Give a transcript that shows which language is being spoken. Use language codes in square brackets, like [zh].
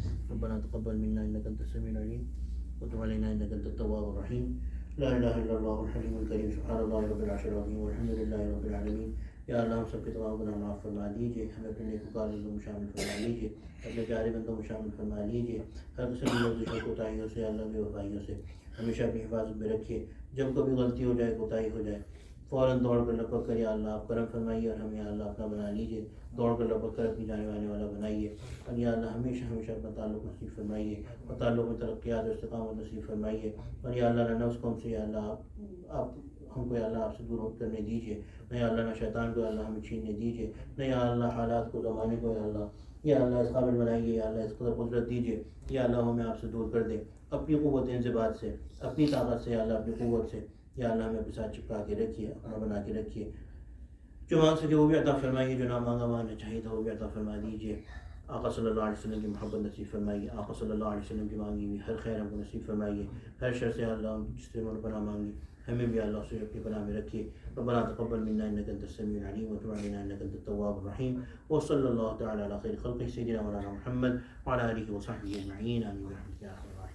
[ar] ربنا تقبل منا انك انت السميع العليم وتب علينا انك انت التواب الرحيم. لا اله الا الله الحليم الكريم, سبحان الله رب العرش العظيم والحمد لله رب العالمین. [ur] یا اللہ ہم سب کے تمام گناہ معاف فرما دیجیے, ہمیں اپنے نیکوکار بندوں میں شامل فرما لیجیے, اپنے پیارے بندوں میں شامل فرما لیجیے. ہر قسم کی لفظوں کوتاہیوں سے, اللہ بے وفائیوں سے ہمیشہ اپنی حفاظت میں رکھیے. جب کبھی غلطی ہو جائے, کوتاہی ہو جائے, فوراً دوڑ کر لپک کر یا اللہ آپ کرم فرمائیے اور ہمیں یا اللہ اپنا بنا لیجیے. دوڑ کر لپک کر اپنی جانے وانے والا بنائیے, اور یا اللہ ہمیشہ ہمیشہ اپنا تعلق نصیب فرمائیے, اور تعلق میں ترقیات اور استقامت نصیب فرمائیے. اور یا اللہ نہ نفس کو ہم سے یا اللہ آپ ہم کو یا اللہ آپ سے دور کرنے دیجیے, نہ یا اللہ نہ شیطان کو یا اللہ ہمیں چھیننے دیجیے, نہ یا اللہ حالات کو زمانے کو یا اللہ اس قابل بنائیے, یا اللہ اس قدر قدرت دیجیے, یا اللہ ہمیں آپ سے دور کر دے اپنی قوت انضباط سے, اپنی طاقت سے, یا اللہ اپنی قوت سے. یا اللہ ہمیں اپنے ساتھ چپکا کے رکھیے, اپنا بنا کے رکھیے. جو مانگ سکے وہ بھی عطا فرمائیے, جو نہ مانگا مانگنا چاہیے تھا وہ بھی عطا فرما دیجیے. آقا صلی اللہ علیہ وسلم کی محبت نصیب فرمائیے, آقا صلی اللہ علیہ وسلم کی مانگی ہوئی ہر خیر ہم کو نصیب فرمائیے. ہر شر سے اللہ جس سے انہوں نے پناہ مانگی ہمیں بھی اللہ سے اپنی پناہ میں رکھیے. [ar] ربنا تقبل منا انك انت السميع العليم وتب علينا انك انت التواب الرحيم. وصلى الله تعالى على خير خلقه سيدنا مولانا محمد وعلى اله وصحبه اجمعين. امين برحمتك يا ارحم